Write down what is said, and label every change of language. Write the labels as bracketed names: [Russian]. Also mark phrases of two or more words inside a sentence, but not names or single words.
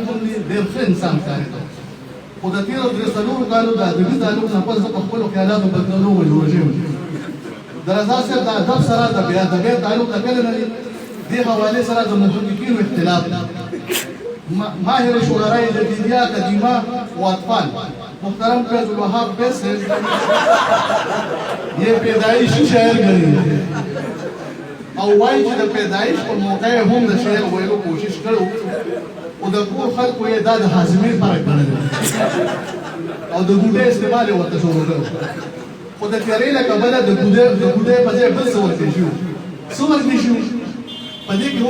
[Pashto] غوندې ډېر ښه انسان ښکارېده خو د تېرو 3 کالو د ادبي تعلق نه پس زه په خپلو خیالاتو بدلولو مجبور شوی د رضا صاحب د ادب سره د بې ادبۍ تعلق له کله نه دی دې حوالې سره د محققینو اختلاف ماهر شعراء جدیدیه قدیمه و اطفال محترم فیض الوهاب فیض صاحب یہ پیدائشی شاعر ګڼي او وایي چې د پیدایش په موقع یې هم د شعر ویلو کوشش کړو او د کور خلکو یې دا د هاضمې فرق ګڼلی او د ګوډۍ استعمال یې ورته شروع کړو خو د تیارې له کبله د ګوډۍ په ځای بل څه ورکړی شو څه ورکړی شو په دې کې هم